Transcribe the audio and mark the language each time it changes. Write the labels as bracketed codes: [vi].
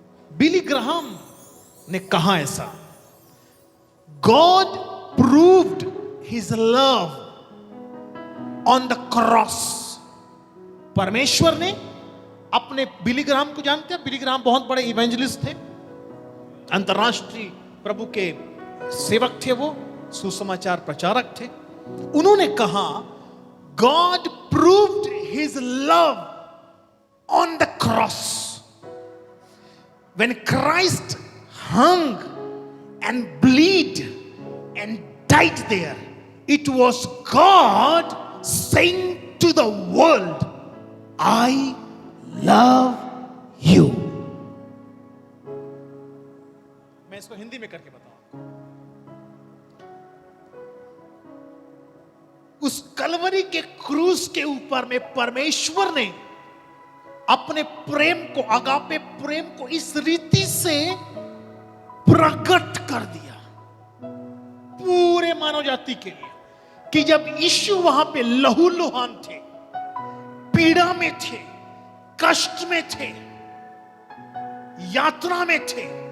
[en] Billy Graham [hi] ने कहा ऐसा, [en] God proved his love on the cross. [hi] परमेश्वर ने अपने, बिली ग्राहम को जानते हैं? बिली ग्राहम बहुत बड़े इवेंजलिस्ट थे, अंतरराष्ट्रीय प्रभु के सेवक थे, वो सुसमाचार प्रचारक थे। उन्होंने कहा, [en] God proved his love on the cross. When Christ hung and bled and died there, it was God saying to the world, I love you. [hi] मैं इसको हिंदी में करके बताऊं। उस कलवरी के क्रूस के ऊपर में परमेश्वर ने अपने प्रेम को, अगापे प्रेम को इस रीति से प्रकट कर दिया पूरे मानव जाति के लिए, कि जब यीशु वहां पे लहूलुहान थे, पीड़ा में थे, कष्ट में थे, यात्रा में थे,